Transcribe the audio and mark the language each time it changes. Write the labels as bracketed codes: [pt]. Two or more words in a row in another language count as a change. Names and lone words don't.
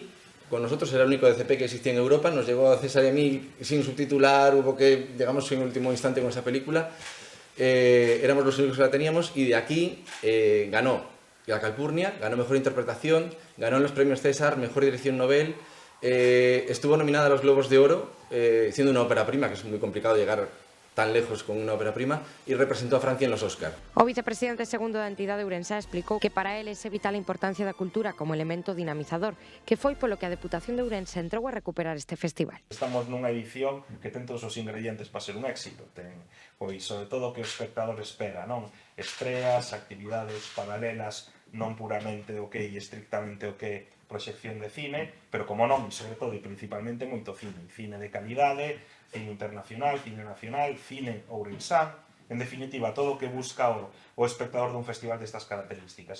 [es] Con nosotros era el único DCP que existía en Europa, nos llegó a César y a mí sin subtitular, hubo que, llegamos en último instante con esa película, éramos los únicos que la teníamos y de aquí ganó la calpurnia, ganó mejor interpretación, ganó en los premios César, mejor dirección Nobel, estuvo nominada a los Globos de Oro, siendo una ópera prima, que es muy complicado llegar tan lejos con una ópera prima, y representó a Francia en los Oscar. [gl] O vicepresidente segundo da entidade ourense explicou que para eles é vital a importancia da cultura como elemento dinamizador, que foi polo que a Deputación de Ourense entrou a recuperar este festival. Estamos nunha edición que ten todos os ingredientes para ser un éxito. Ten, pois, sobre todo, que o espectador espera, non? Estreas, actividades paralelas, non puramente o que e estrictamente o que proxección de cine, pero como non, e sobre todo e principalmente moito cine de calidade, cine internacional, cine nacional, cine ourensán, en definitiva, todo o que busca o espectador dun festival destas características.